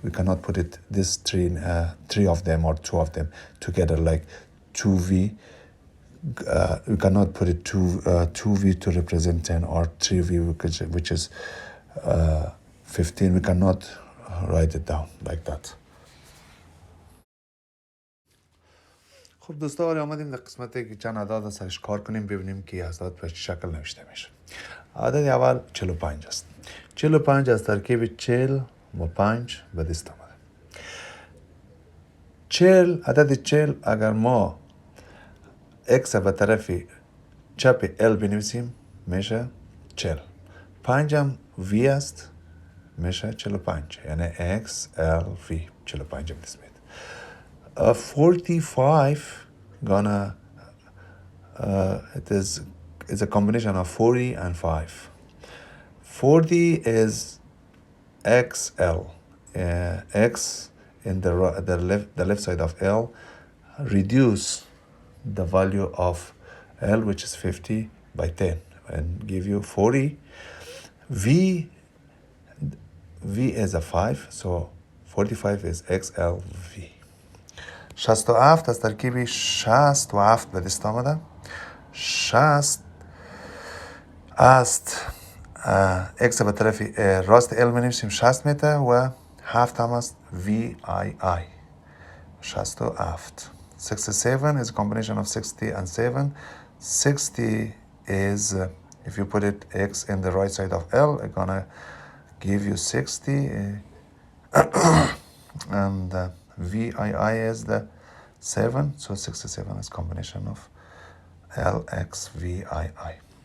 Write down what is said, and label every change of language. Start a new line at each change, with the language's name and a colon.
English: We cannot put it this three of them or 2 of them together like 2v. We cannot put it 2v to represent 10 or 3v which is 15. We cannot write it down like that.
Persian: خب دوستا، حالا آمدیم در قسمتی که چند عدد سرش کار کنیم، ببینیم که عدد به چه شکل نوشته میشه. عدد اول 45 است. 45 از ترکیب 40 و 5 به دست آمده. 40 عدد 40 اگر ما x به طرف چپ l بنویسیم میشه 40. 5 هم v است میشه 45، یعنی x l v 45 به دست میاد.
English: 45 gonna it's a combination of 40 and 5. 40 is xl. X in the left side of L reduce the value of L, which is 50, by 10 and give you 40. V is a 5, so 45 is XLV.
Persian: 67 از ترکیب 67 به دست آمده. 60 است x به طرف راست l بنویسیم 60 میته و 7 هم است VII 67.
English: 67 is a combination of 60 and 7. 60 is if you put it x in the right side of L, it's gonna give you 60 and VII is the 7, so 67 is combination of LXVII.